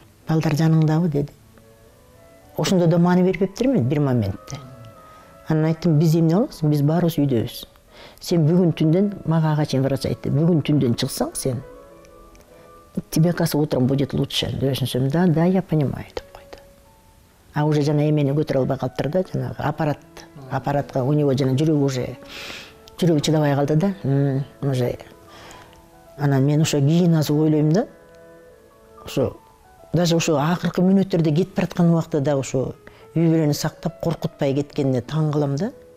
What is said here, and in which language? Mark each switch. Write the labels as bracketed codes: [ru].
[ky] балдар жаныңдабы деди. Ошондо да маани бербептирмин бир моментте. Анан айттым, биз эмне кылабыз? Биз баарыбыз үйдөбүз. Сен бүгүн түндөн, мага ага чейин врач айтты, бүгүн түндөн чыксаң сен, [ru] тебе, кажется, утром будет лучше. [ky] Дебешинсем, [ru] да, я понимаю, [ky] деп койду. А уже жана эмени көтөрө албай калыптыр да, жанагы аппаратка [ru] у него [ky] жана жүрөгү чыдабай калды да, уже. Анан мен ошо кийин азыр ойлойм да, ошо даже ошо акыркы мүнөттөрдө кетип бараткан убакта да ошо үй бүлөнү сактап коркутпай кеткенине таң калам да.